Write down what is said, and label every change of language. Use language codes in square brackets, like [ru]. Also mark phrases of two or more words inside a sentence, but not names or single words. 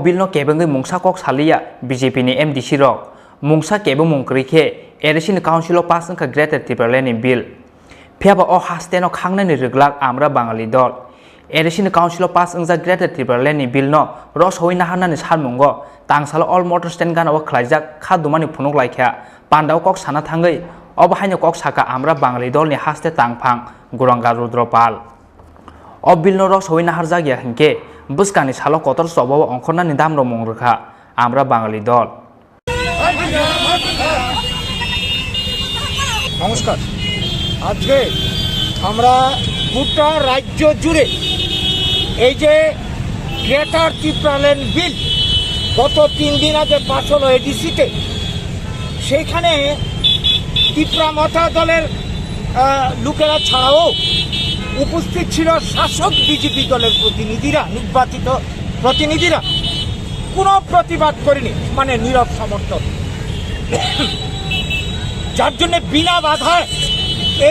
[trp] bill no kebengai mungsa kok salia BJP ni MDC rok mungsa kebe mungkrike edisini council pass ka Greater Tripura land bill Piaba o haste no khangnani reglak amra bangali dol edisini council pass angja Greater Tripura land bill no roshoina hanani salmungo tangsalo [en] all motor stand [trp] gana o khlaijak khadumani phunuk laikha Pandau kok sana thangai obahaino kok saka amra bangali dol ni haste tangphang guranga rudropal o bill no ros hoina harjagya hinke buskani salo kotor sobawo ongkhona ni damro mongrukha amra bangali dol [bn] নমস্কার আজকে আমরা গোটা রাজ্য জুড়ে এই যে গ্রেটার ত্রিপুরা ল্যান্ড বিল গত 3 দিন আগে পাস হলো এডিসিতে সেখানে ত্রিপুরা মতা দলের লোকেরা ছাড়াও উপস্থিত ছিল শাসক বিজেপি দলের প্রতিনিধিরা নির্বাচিত প্রতিনিধিরা কোনো প্রতিবাদ করেনি মানে নীরব সমর্থন যার জন্য বিনা বাধায় এই